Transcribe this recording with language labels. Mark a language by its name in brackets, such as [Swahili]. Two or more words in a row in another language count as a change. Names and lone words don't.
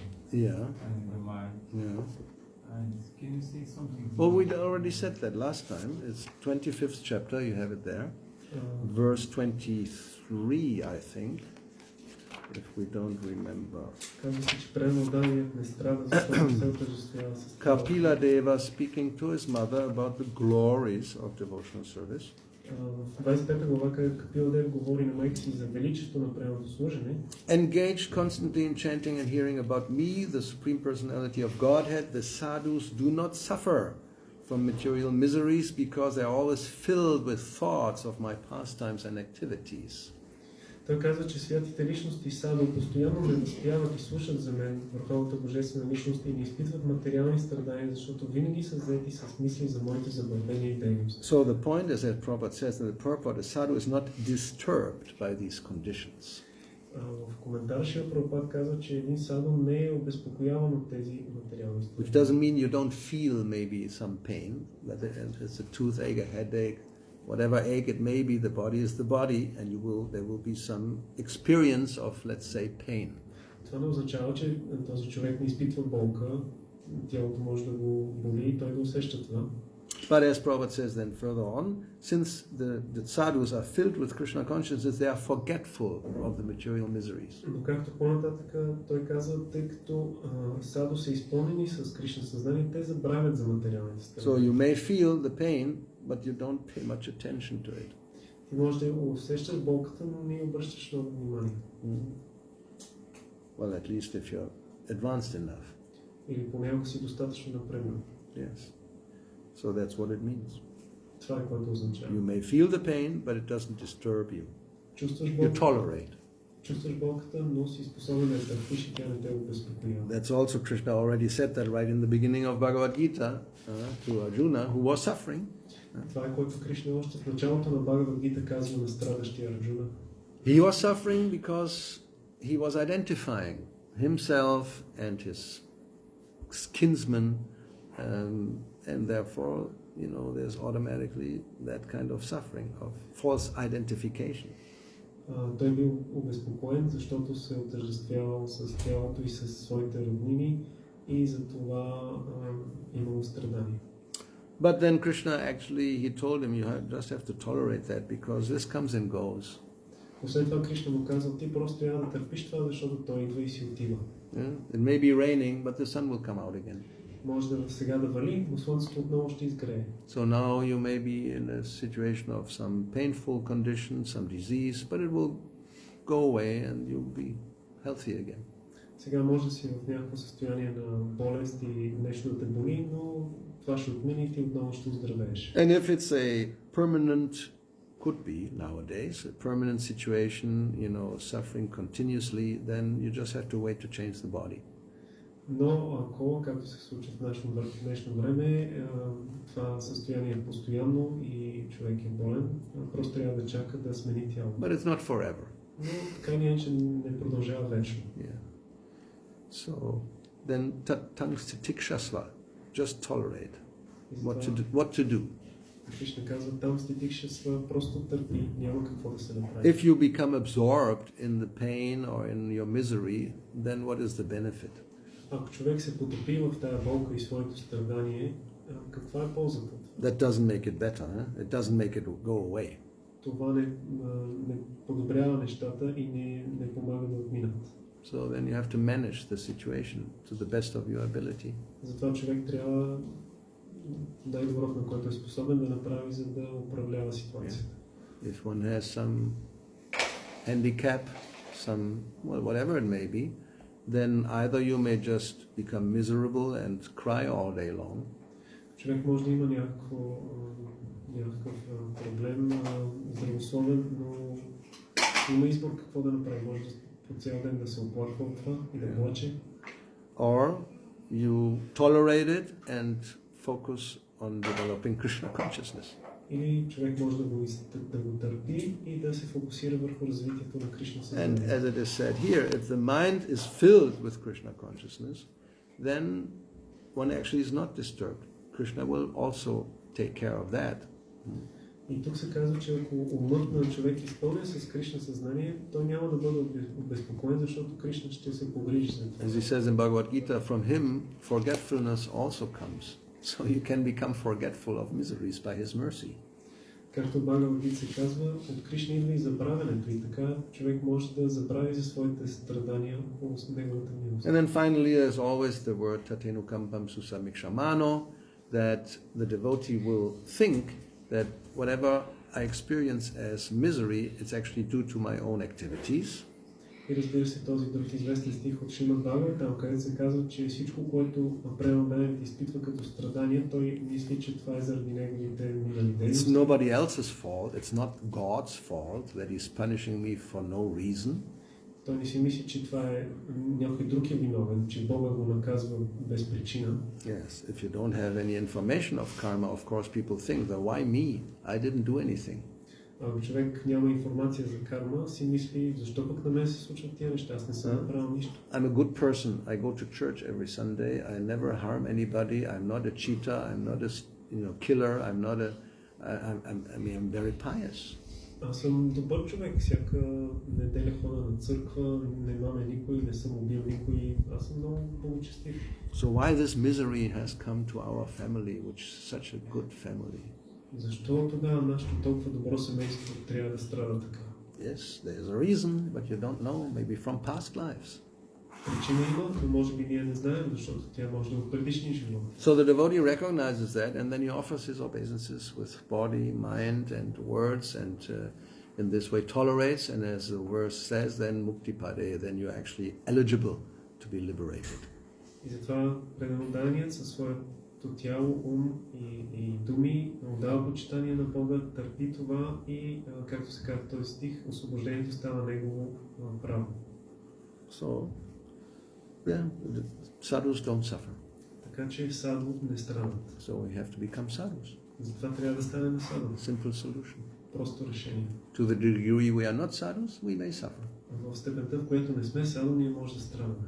[English] Yeah. and the mind. Yeah. And can you say something? Well, we already said that last time. It's 25th chapter, you have it there. Verse 23, I think, if we don't remember. [Bulgarian] Казва се, че преноданият не страда, защото се отъждествява с това. [English] Kapila Deva speaking to his mother about the glories of devotional service. [Bulgarian] В 25 глава, където Капиладев говори на майка си за величието на пременното служене, [English] engaged constantly in chanting and hearing about me, the Supreme Personality of Godhead, the sadhus do not suffer from material miseries because they are always filled with thoughts of my pastimes and activities. [Bulgarian] той казва, че святите личности саду постоянно ме възпяват и слушат за мен, върховната божествена личност, и не изпитват материални страдания, защото винаги са заети с мисли за моите забавления и дейности. [English] So the point is that Prabhupada says that the purport, a sadhu is not disturbed by these conditions. [Bulgarian] В коментар Шрила Прабхупад казва, че един саду не е обезпокояван от тези материални [English] Which [Bulgarian] страдания. [English] doesn't mean you don't feel maybe some pain, that it's a toothache, a headache, whatever ache it may be, the body is the body, and there will be some experience of, let's say, pain. [Bulgarian] Това не означава, че този човек не изпитва болка, тялото може да го боли и той да усеща това. [English] But as Prabhupada says then further on, since the sadhus are filled with Krishna consciousness, they are forgetful of the material miseries. [Bulgarian] Но както по-нататък той казва, тъй като саду са изпълнени с Кришна съзнание, те забравят за материалните [English] So [Bulgarian] страдания. [English] you may feel the pain, but you don't pay much attention to it. [Bulgarian] Ти можеш да усещаш болката, но не обръщаш много внимание. [English] Well, at least if you're advanced enough. [Bulgarian] Или понякога си достатъчно напреднал. [English] Yes. So that's what it means. [Bulgarian] Това е което означава. [English] You may feel the pain, but it doesn't disturb you. [Bulgarian] Чувстваш [English] You [Bulgarian] болката, [English] tolerate. [Bulgarian] чувстваш болката, но си способен да я търпиш и тя не те обезпокоява. [English] That's also Krishna already said that right in the beginning of Bhagavad Gita to Arjuna, who was suffering. [Bulgarian] Това е което Кришна още в началото на Бхагавад Гита казва на страдащия Арджуна. [English] He was suffering because he was identifying himself and his kinsmen, and therefore, there's automatically that kind of suffering of false identification. [Bulgarian] Той бил обезпокоен, защото се е отъждествявал с тялото и с своите роднини и за това имало страдания. [English] But then Krishna actually, he told him, you just have to tolerate that because this comes and goes. [Bulgarian] После това Кришна му казва, ти просто трябва да търпиш това, защото той идва и си отива. [English] Yeah? It may be raining, but the sun will come out again. [Bulgarian] Може да сега да вали, но слънцето отново ще изгрее. [English] So now you may be in a situation of some painful condition, some disease, but it will go away and you'll be healthy again. [Bulgarian] Сега може да си в някакво състояние на болест и нещо да те боли, но това ще отмине и ти отново ще оздравееш. [English] And if it's a permanent, could be nowadays, a permanent situation, suffering continuously, then you just have to wait to change the body. [Bulgarian] Но ако, както се случва в днешно време, това състояние е постоянно и човек е болен, просто трябва да чака да смени тялото. [English] But it's not forever. [Bulgarian] Но така или иначе не продължава вечно. [English] Yeah. So then tamstitikshasva, just tolerate. What to do. [Bulgarian] Кришна казва, [Sanskrit] तांस्तितिक्षस्व, [Bulgarian] просто търпи, няма какво да се направи. [English] If you become absorbed in the pain or in your misery, then what is the benefit? [Bulgarian] Ако човек се потопи в тая болка и своето страдание, каква е ползата? [English] That doesn't make it better. It doesn't make it go away. [Bulgarian] Това не подобрява нещата и не помага да отминат. [English] So then you have to manage the situation to the best of your ability. [Bulgarian] Затова човек трябва най-доброто, на което е способен да направи, за да управлява ситуацията. [English] If one has some handicap, whatever it may be, then either you may just become miserable and cry all day long. [Bulgarian] Човек може да има някакъв проблем здравословен, но има избор какво да направи. Може по цял ден да се оплаква от това и да плаче. [English] Or you tolerate it and focus on developing Krishna consciousness. [Bulgarian] Или човек може да го търпи и да се фокусира върху развитието на Кришна съзнание. [English] And as it is said here, if the mind is filled with Krishna consciousness, then one actually is not disturbed. Krishna will also take care of that. [Bulgarian] И тук се казва, че ако умът на човек изпълня с Кришна съзнание, той няма да бъде обезпокоен, защото Кришна ще се погрижи за това. [English] As he says in Bhagavad Gita, from him forgetfulness also comes. So you can become forgetful of miseries by his mercy. [Bulgarian] Както Бхагавад Гита се казва, от Кришна идва и забравянето, и така човек може да забрави за своите страдания по неговата милост. [English] And then finally there's always the word [Sanskrit] तत्तेऽनुकम्पां सुसमीक्षमाणो, [English] that the devotee will think that whatever I experience as misery, it's actually due to my own activities. [Bulgarian] И разбира се, този друг известен стих от Шримад Бхагават, там където се казва, че всичко, което преданният изпитва като страдание, той мисли, че това е заради неговите минали [English] It's [Bulgarian] дейности. [English] nobody else's fault. It's not God's fault that he's punishing me for no reason. [Bulgarian] Той не си мисли, че това е някой друг е виновен, че Бога го наказва без причина. [English] Yes, if you don't have any information of karma, of course people think that why me? I didn't do anything. [Bulgarian] Ако човек няма информация за карма, си мисли, защо пък на мен се случват тия неща, аз не съм направил нищо. [English] I'm a good person. I go to church every Sunday. I never harm anybody. I'm not a cheater. I'm not a killer. I'm not a. I'm very pious. [Bulgarian] Аз съм добър човек, всяка неделя хода на църква, не мамя никой, не съм убил никой, аз съм много благочестив. [English] So why this misery has come to our family, which is such a good family? [Bulgarian] Защо тогава нашето толкова добро семейство трябва да страда така? [English] Yes, there is a reason, but you don't know. Maybe from past lives. [Bulgarian] Причина има, но може би ние не знаем, защото тя може да е от предишния живот. [English] So the devotee recognizes that, and then he offers his obeisances with body, mind, and words, and in this way tolerates. And as the verse says, then [Sanskrit] मुक्तिपदे, [English] then you're actually eligible to be liberated. [Bulgarian] И затова преданният със своето тяло, ум и думи отдава почитание на Бога, търпи това и, както се казва в този стих, освобождението става негово право. [English] So, yeah, the sadhus don't suffer. [Bulgarian] Така че саду не страдат. [English] So we have to become sadhus. [Bulgarian] Затова трябва да станем саду. [English] Simple solution. [Bulgarian] Просто решение. [English] To the degree we are not sadhus, we may suffer. [Bulgarian] В степента, в която не сме саду, ние може да страдаме.